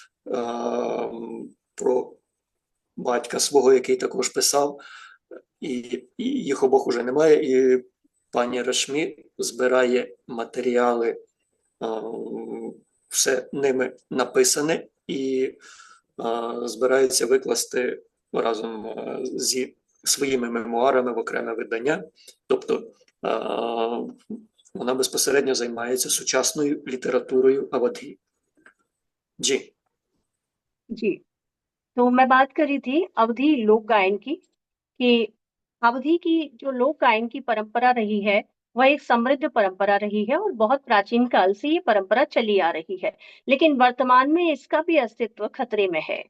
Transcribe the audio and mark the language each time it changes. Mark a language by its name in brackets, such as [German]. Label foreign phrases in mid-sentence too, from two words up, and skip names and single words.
[Ukrainian] про батька свого, який також писав, і їх обох уже немає, і пані Рашмі збирає матеріали, все ними написане, і збирається викласти разом зі своїми мемуарами в окреме видання. Тобто вона безпосередньо займається сучасною літературою Авадгі. [Hindi] जी। तो मैं बात कर रही थी अवधि लोक गायन की, कि अवधि की जो लोक गायन की परंपरा रही है, वह एक समृद्ध परंपरा रही है और बहुत प्राचीन काल से ये परंपरा चली आ रही है, लेकिन वर्तमान में इसका भी अस्तित्व खतरे में है।